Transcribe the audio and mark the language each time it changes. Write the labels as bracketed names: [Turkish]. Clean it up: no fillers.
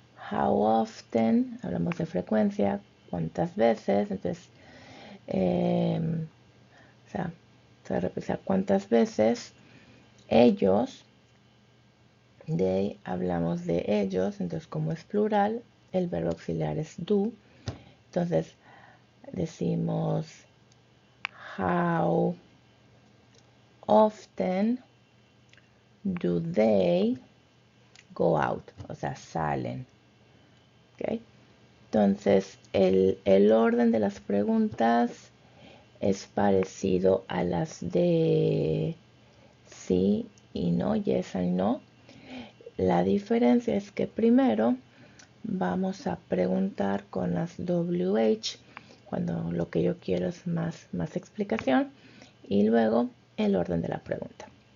[Spanish] How often, hablamos de frecuencia, cuántas veces. Entonces, o sea, se va a repetir cuántas veces. Ellos, they, hablamos de ellos. Entonces, como es plural, el verbo auxiliar es do. Entonces, decimos, [English] how often do they go out? [Spanish] O sea, salen. ¿Okay? Entonces, el orden de las preguntas es parecido a las de sí y no, [English] yes and no. [Spanish] La diferencia es que primero vamos a preguntar con las WH cuando lo que yo quiero es más explicación, y luego el orden de la pregunta.